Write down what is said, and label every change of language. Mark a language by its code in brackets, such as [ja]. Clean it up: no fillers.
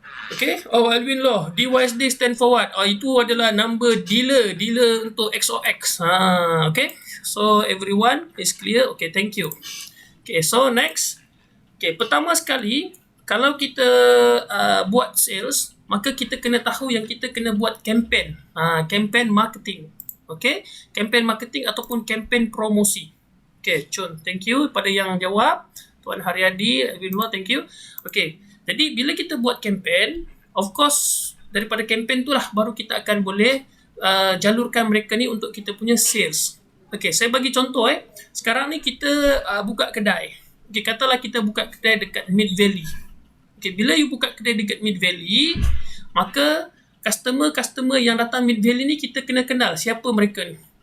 [en] Okay, Alvin Law, DYSD stand for what? [ms] Itu adalah number dealer untuk XOX. [en] Okay, so everyone is clear. Okay, thank you. Okay, so next. [ms] Okay, pertama sekali, kalau kita buat sales, maka kita kena tahu yang kita kena buat campaign. Campaign marketing. Okay, campaign marketing ataupun campaign promosi. Okay, Chun, [en] thank you [ms] pada yang jawab. [en] Tuan Haryadi, Alvin Law, thank you. Okay. [ms] Jadi bila kita buat campaign, [en] of course [ms] daripada campaign tu lah baru kita akan boleh jalurkan mereka ni untuk kita punya sales. Okay, saya bagi contoh sekarang ni kita buka kedai. Okay, katalah kita buka kedai dekat Mid Valley. Okay, bila you buka kedai dekat Mid Valley, maka customer yang datang Mid Valley ni kita kena kenal siapa mereka ni.